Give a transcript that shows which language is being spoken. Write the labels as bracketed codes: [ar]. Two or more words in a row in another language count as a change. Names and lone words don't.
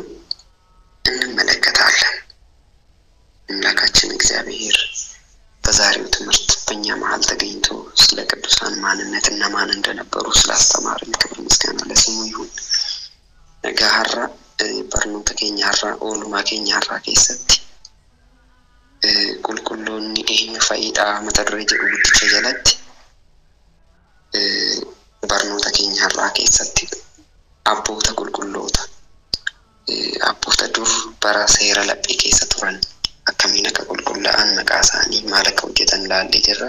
[am] እንመለከታለን። አምላካችን እግዚአብሔር በዛሬው ትምህርት በእኛ መሃል ተገኝቶ ስለ ቅዱሳን ማንነት እና ማን እንደነበሩ ስላስተማረን ክብር ምስጋና ለስሙ ይሁን። [om] gara barnoota keenyaraa olumaa keenyaraa keessatti qulqulloonni eenyu fayyida mata duree jedhu guddicha jalatti barnoota keenyarraa keessatti abboota qulqulloota abboota dur bara seera laphee keessa turan akkamiin akka qulqullaa'an maqaa isaanii maal akka hojjetan ilaallee jirra.